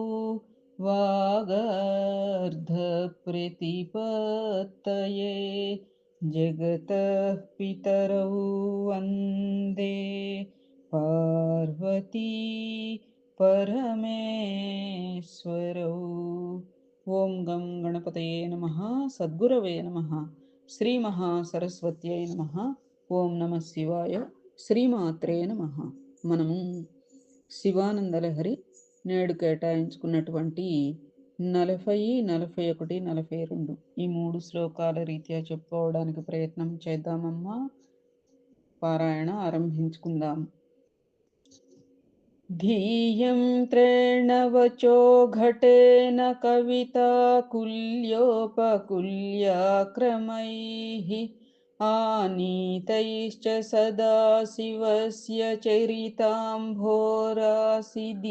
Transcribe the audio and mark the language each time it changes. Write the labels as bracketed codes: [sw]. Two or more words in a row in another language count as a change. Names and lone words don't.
[sa] वागर्धप्रतिपत्तये जगतः पितरौ वन्दे पार्वती परमेश्वरौ। ఓం గం గణపతయే నమః సద్గురవే నమః శ్రీ మహాసరస్వత్యై నమః ఓం నమ శివాయ శ్రీమాత్రే నమః. [te] మనము శివానందలహరి నేడు కేటాయించుకున్నటువంటి 40, 41, 42 ఈ 3 శ్లోకాల రీత్యా చెప్పుకోవడానికి ప్రయత్నం చేద్దామమ్మా. పారాయణ ఆరంభించుకుందాం. [sa] धियं त्रेणवचो घटेन कविताकुल्योपकुल्याक्रमैः आनीतैश्च सदाशिवस्य चरिताम्भोरासि